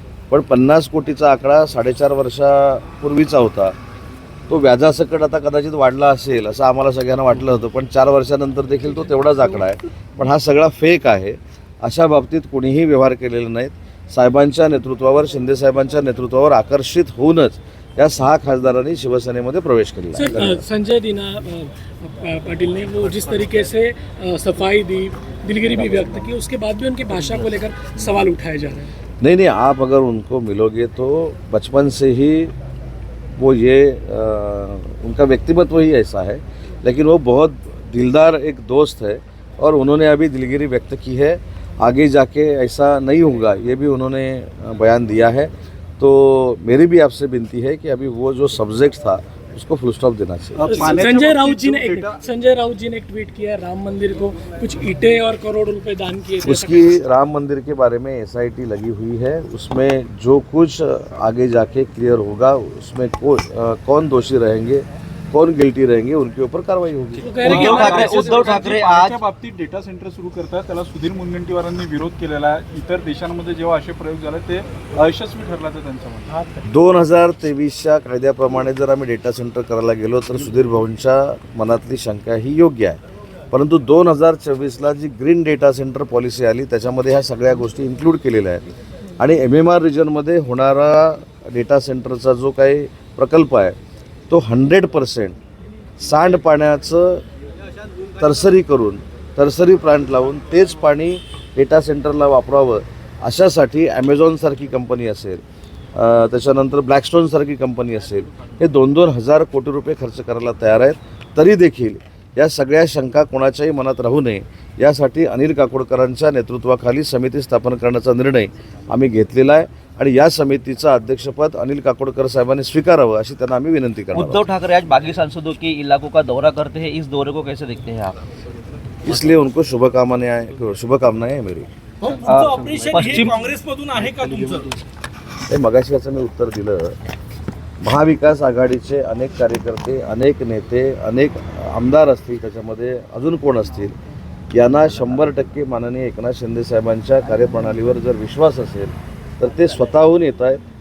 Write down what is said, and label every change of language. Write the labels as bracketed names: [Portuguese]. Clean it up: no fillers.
[Marathi] पण 50 कोटीचा आकडा 4.5 वर्षापूर्वीचा होता, तो व्याजासकट आता कदाचित वाढला असेल असं आम्हाला सगळ्यांना वाटलं होतं, पण 4 वर्षानंतर देखील तो तेवढाच आकडा आहे. पण हा सगळा फेक आहे. अशा बाबतीत कोणीही व्यवहार केलेले नाहीत. साहेबांच्या नेतृत्वावर, शिंदे साहेबांच्या नेतृत्वावर आकर्षित होऊनच या 6 खासदारांनी शिवसेनेमध्ये प्रवेश केला आहे. [Hindi] संजय दिना पाटिल ने वो जिस तरीके से सफाई दी, दिलगिरी भी व्यक्त की, उसके बाद भी उनकी भाषा को लेकर सवाल उठाए जा रहे हैं। नहीं, आप अगर उनको मिलोगे तो बचपन से ही वो ये उनका व्यक्तिमत्व ही ऐसा है, लेकिन वो बहुत दिलदार एक दोस्त है और उन्होंने अभी दिलगिरी व्यक्त की है। आगे जाके ऐसा नहीं होगा ये भी उन्होंने बयान दिया है। तो मेरी भी आपसे विनती है कि अभी वो जो सब्जेक्ट था उसको फुल स्टॉप देना चाहिए। संजय राउत जी ने एक ट्वीट किया है, राम मंदिर को कुछ ईंटें और करोड़ रुपए दान किए थे। उसकी राम मंदिर के बारे में SIT लगी हुई है, उसमें जो कुछ आगे जाके क्लियर होगा उसमें कौन दोषी रहेंगे, कौन गिल्टी रहेंगे, उनके ऊपर कार्रवाई होगी। उद्धव ठाकरे आज [Marathi] त्या बाबतीत डेटा सेंटर सुरू करतात, त्याला सुधीर मुनगंटीवारांनी विरोध केलेला आहे। इतर देशांमध्ये जेव्हा असे प्रयोग झाले ते अयशस्वी ठरल्याचं त्यांचं म्हणणं आहे। 2023च्या कायद्याप्रमाणे जर आम्ही डेटा सेंटर करायला गेलो तर सुधीर भाऊंच्या मनातली शंका ही योग्य आहे, परंतु 2024ला जी ग्रीन डेटा सेंटर पॉलिसी आली त्याच्यामध्ये ह्या सगळ्या गोष्टी इन्क्लूड केलेल्या आहेत आणि MMR रिजनमध्ये होणारा डेटा सेंटरचा जो काही प्रकल्प आहे तो 100% सांडपाण्याचं तरसरी करून तरसरी प्लांट लावून तेच पाणी डेटा सेंटरला वापरावं अशासाठी ॲमेझॉनसारखी कंपनी असेल, त्याच्यानंतर ब्लॅकस्टोनसारखी कंपनी असेल, हे 2-2 हजार कोटी रुपये खर्च करायला तयार आहेत। तरी देखील या सगळ्या शंका कोणाच्याही मनात राहू नये यासाठी अनिल काकोडकरांच्या नेतृत्वाखाली समिती स्थापन करण्याचा निर्णय आम्ही घेतलेला आहे आणि या समितीचं अध्यक्षपद अनिल काकोडकर साहेबांनी स्वीकारावं अशी त्यांना आम्ही विनंती करणार आहोत। [Hindi] उद्धव ठाकरे आज बागी सांसदों के इलाकों का दौरा करते हैं, इस दौरे को कैसे देखते हैं आप? इसलिए उनको शुभकामनाएं हैं मेरी। पश्चिम [Marathi] काँग्रेसमधून आहे का तुमचं? हे मगाशी याचं मी उत्तर दिलं। महाविकास आघाडीचे अनेक कार्यकर्ते, अनेक नेते, अनेक आमदार असतील, त्याच्यामध्ये अजून कोण असतील, यांना 100% माननीय एकनाथ शिंदे साहेबांच्या कार्यप्रणालीवर जर विश्वास असेल तर ते स्वतःहून येत आहेत।